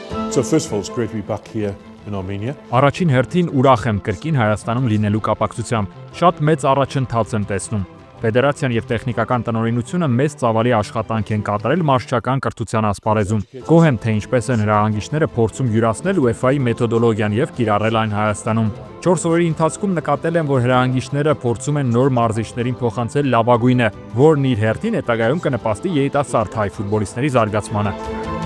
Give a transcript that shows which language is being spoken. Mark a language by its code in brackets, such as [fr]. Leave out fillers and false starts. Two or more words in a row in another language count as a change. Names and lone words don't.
[en] So first of all, it's great to be back here in Armenia. [hy] Առաջին հերթին ուրախ եմ կրկին Հայաստանում լինելու կապակցությամբ։ Շատ մեծ առաջընթաց եմ տեսնում։ Ֆեդերացիան եւ տեխնիկական տնօրինությունը մեծ ծավալի աշխատանք են կատարել մարզչական կրթության ասպարեզում։ Գոհ եմ, թե ինչպես են հրահանգիչները փորձում յուրացնել UEFA-ի մեթոդոլոգիան եւ կիրառել այն Հայաստանում։ 4 օրերի ընթացքում նկատել եմ, որ հրահանգիչները փորձում են նոր մարզիչներին փոխանցել լավագույնը, որն իր հերթին հետագայում կնպաստի երիտասարդ հայ ֆուտբոլիստների զարգացմանը։